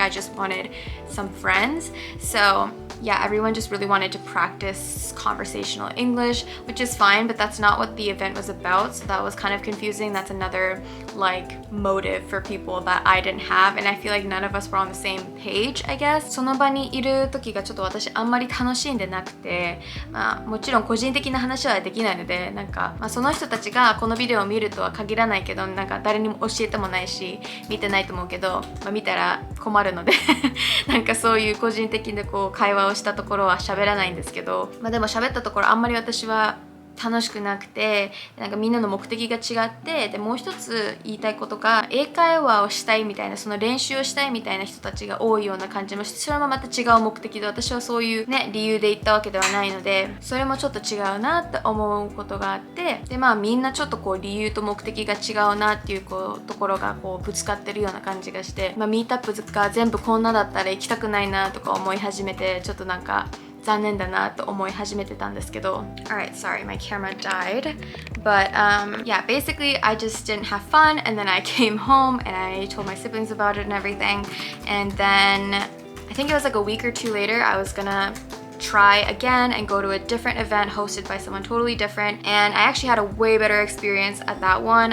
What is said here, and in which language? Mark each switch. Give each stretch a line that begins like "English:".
English: Like I just wanted some friends. So yeah, everyone just really wanted to practice conversational English, which is fine, but that's not what the event was about, so that was kind of confusing. That's another like motive for people that I didn't have, and I feel like none of us were on the same page, I guess.
Japanese: その場にいる時がちょっと私あんまり楽しんでなくて、もちろん個人的な話はできないので、なんか、その人たちがこのビデオを見るとは限らないけど、なんか誰にも教えてもないし見てないと思うけど、見たら困るのでなんかそういう個人的なこう会話をしたところは喋らないんですけど、でも喋ったところあんまり私は楽しくなくて、なんかみんなの目的が違って、でもう一つ言いたいことが英会話をしたいみたいな、その練習をしたいみたいな人たちが多いような感じもして、それもまた違う目的で、私はそういうね理由で行ったわけではないので、それもちょっと違うなって思うことがあって、でみんなちょっとこう理由と目的が違うなっていうところがこうぶつかってるような感じがして、ミートアップが全部こんなだったら行きたくないなとか思い始めて、ちょっとなんか残念だなと思い始めてたんですけど。
English: Alright, sorry, my camera died. But yeah, basically I just didn't have fun, and then I came home and I told my siblings about it and everything. And then I think it was like a week or two later, I was gonna try again and go to a different event hosted by someone totally different, and I actually had a way better experience at that one.